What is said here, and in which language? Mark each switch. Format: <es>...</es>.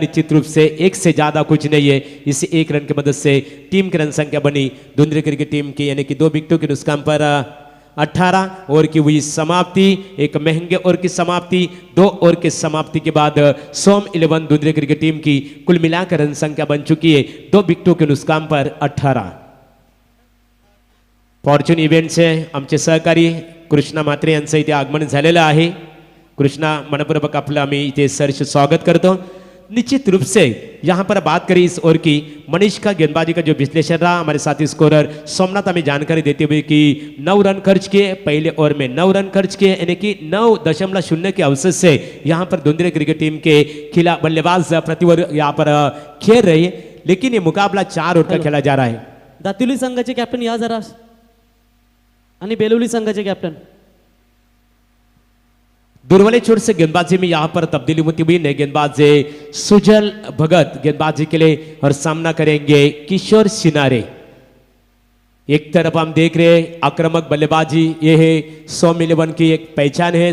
<hi>निश्चित रूप से 1 से ज्यादा कुछ नहीं है, इस 1 रन की मदद से टीम की रन संख्या बनी दुंदरे क्रिकेट टीम की, यानी कि 2 विकेटों के नुकसान पर 18 ओवर की हुई समाप्ति। एक महंगे ओवर की समाप्ति, 2 ओवर की समाप्ति के बाद सोम 11 दुंदरे क्रिकेट टीम की कुल मिलाकर रन संख्या बन चुकी है 2 विकेटों के नुकसान पर 18।</hi> <mr>फॉर्च्यून इव्हेंटचे आमचे सहकारी कृष्णा म्हात्रे यांचं इथे आगमन झालेलं आहे। कृष्णा मनपूर्वक आपलं आम्ही इथे सहर्ष स्वागत करतो।</mr> <hi>निश्चित रूप से यहाँ पर बात करें इस ओवर की, मनीष का गेंदबाजी का जो विश्लेषण रहा, हमारे साथी स्कोरर सोमनाथ हमें जानकारी देते हुए कि 9 रन खर्च किए, पहले ओवर में 9 रन खर्च किए, यानी कि 9.0 के अवसर से यहाँ पर दुंदरे क्रिकेट टीम के खिलाफ बल्लेबाज प्रति ओवर यहाँ पर खेल रहे हैं, लेकिन ये मुकाबला 4 ओवर का खेला जा रहा है।</hi> <mr>दातिवली संघाचे कॅप्टन या जरा, आणि बेलवली संघाचे कॅप्टन।</mr> <hi>दुर्वले छोर से गेंदबाजी में यहाँ पर तब्दीली होती हुई, नए गेंदबाज सुजल भगत गेंदबाजी के लिए और सामना करेंगे किशोर सिनारे। एक तरफ हम देख रहे हैं आक्रामक बल्लेबाजी, ये है सोम 11 की एक पहचान है।</hi>